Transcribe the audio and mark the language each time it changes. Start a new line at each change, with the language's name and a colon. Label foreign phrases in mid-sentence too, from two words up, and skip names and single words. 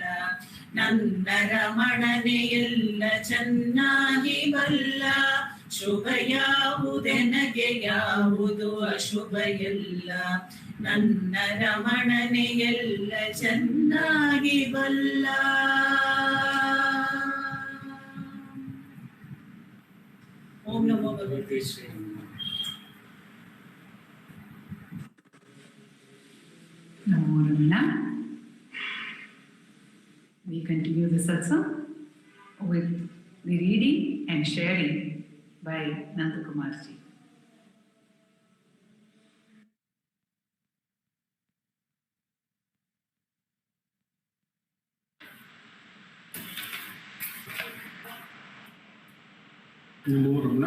Kannada: ನನ್ನ ರಮಣನೆ ಎಲ್ಲ ಚೆನ್ನಾಗಿ ಬಲ್ಲ, ಶುಭ ಯಾವುದೆನಗೆ ಯಾವುದು ಅಶುಭ ಎಲ್ಲ. ನನ್ನ ರಮಣನೆ ಎಲ್ಲ ಚೆನ್ನಾಗಿ ಬಲ್ಲ.
Sanskrit: ಓಂ ನಮೋ ಭಗವತೆ ಶ್ರೀ. नमो रमण.
English: We continue the satsang with the reading and sharing by Nandakumar ji.
Sanskrit: नमो रमण.